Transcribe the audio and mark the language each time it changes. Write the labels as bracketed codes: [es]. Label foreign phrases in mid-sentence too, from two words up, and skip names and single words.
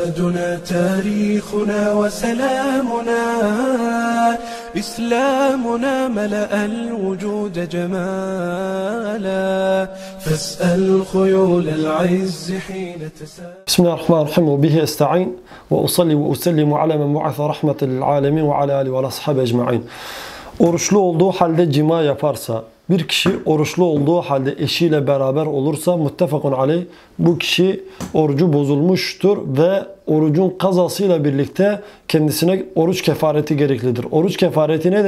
[ar] ديننا تاريخنا وسلامنا إسلامنا ملأ الوجود جمالا فاسأل خيول العز حين تسال. بسم الله الرحمن الرحيم وبه استعين وأصلي وأسلم على من بعث رحمة للعالمين وعلى آله وأصحابه أجمعين. [tr] Oruçlu olduğu halde cima yaparsa, bir kişi oruçlu olduğu halde eşiyle beraber olursa [ar] متفق عليه, [tr] bu kişi orucu bozulmuştur ve orucun kazasıyla birlikte kendisine oruç kefareti gereklidir. Oruç kefareti nedir?